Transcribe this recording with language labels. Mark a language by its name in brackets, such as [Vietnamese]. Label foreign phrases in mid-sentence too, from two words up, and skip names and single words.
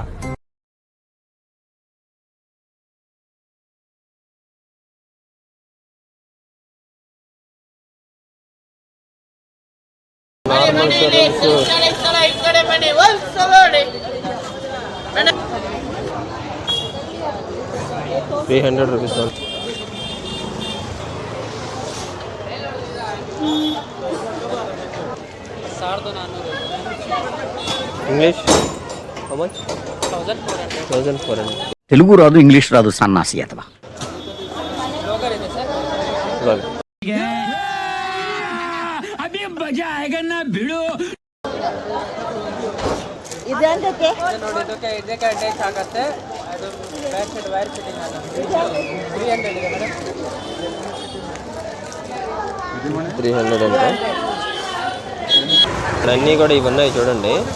[English] Normal showrooms 300 rupees. English how much? 1400. [Telugu] తెలుగు రాదు, ఇంగ్లీష్ రాదు, సన్నాసి అతవా. [Kannada] ಇದಕ್ಕೆ ಅಟ್ಯಾಚ್ ಆಗುತ್ತೆ. ಅದು [English] back side wire fitting [Kannada] ಆಗುತ್ತೆ. 300 ಇದೆ ಮೇಡಮ್. [Telugu] 300 అంటే ఇక్కడ అన్నీ కూడా ఇవి ఉన్నాయి చూడండి.